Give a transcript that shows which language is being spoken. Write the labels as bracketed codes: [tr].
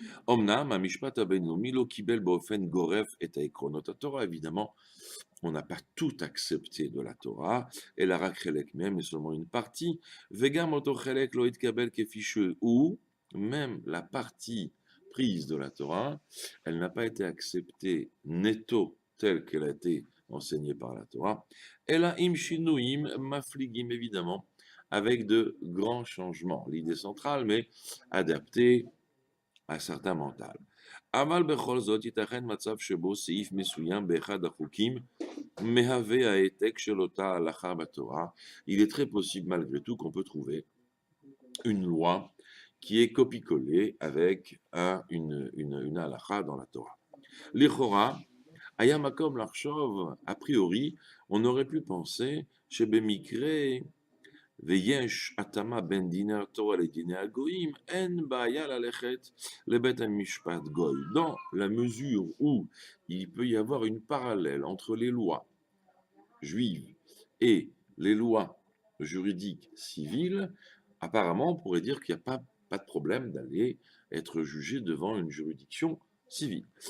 [he] אמנם, המשפט הבינלאומי לא קיבל באופן גורף את העקרונות התורה, [fr] évidemment, on n'a pas tout accepté de la Torah, [he] אלא רק חלק מהם, [fr] mais seulement une partie, [he] וגם אותו חלק לא התקבל כפי שהוא, [fr] même la partie prise de la Torah, elle n'a pas été acceptée netto telle qu'elle a été enseignée par la Torah, [he] אלא עם שינויים מפליגים, [fr] évidemment, avec de grands changements. L'idée centrale, mais adaptée à certains mentales. [he] אבל בכל זאת ייתכן מצב שבו סעיף מסוים באחד החוקים מהווה העתק של אותה הלכה בתורה. [fr] Il est très possible malgré tout qu'on peut trouver une loi qui est copie-collée avec une halakha dans la Torah. [he] לכאורה, היה מקום לחשוב, [fr] a priori, on aurait pu penser [he] שבמקרה ויש התאמה בין דיני התורה לדיני הגויים, אין בעיה ללכת לבית המשפט גוי. [fr] Dans la mesure où il peut y avoir une parallèle entre les lois juives et les lois juridiques civiles, apparemment on pourrait dire qu'il n'y a pas de problème d'aller être jugé devant une juridiction civile.